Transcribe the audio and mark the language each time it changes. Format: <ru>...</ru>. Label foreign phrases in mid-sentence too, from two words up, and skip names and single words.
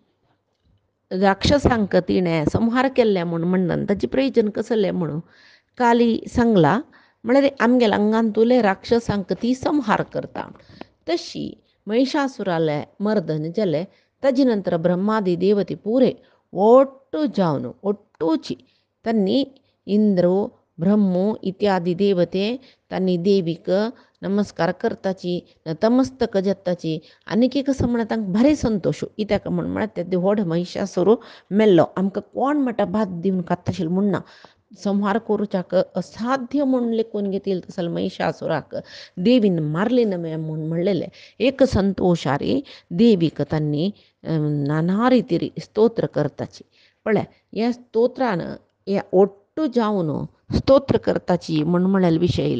<kok>राक्षसांक तिणें संहार केल्ले म्हूण म्हणन ताचें प्रयोजन कसलें म्हणून काली सांगला म्हळ्यार आमगेल्या आंगांतुले राक्षसांक ती संहार करता. तशी महिषासुराले मर्दन जालें ताजे नंतर ब्रह्मादी देवते पुरे ಒಟ್ಟು ಜಾವನು ಒಟ್ಟೂಚಿ ತನ್ನಿ इंद्रो ब्रह्मो इत्यादी देवते तांणी देवीक नमस्कार करताची नतमस्तक जाताची आनीक एक असं म्हणटा तांकां भारी संतोश कित्याक म्हळ्यार ते व्हड महिषासूर मेल्लो आमकां कोण म्हणटा भात दिवन खाताशिल्लो म्हणना संहार करूच्याक असाध्य म्हणून लेखून घेतिल्लो तसले महिषासुराक देवीन मारली नमे म्हणून म्हणलेलें एक संतोशारी देवीक तांणी नाना रितीरी स्तोत्र करताची पळय ह्या स्तोत्रान हे ಒಟ್ಟು जावन स्तोत्र करताची म्हळ्यार विशय येयलो.</kok>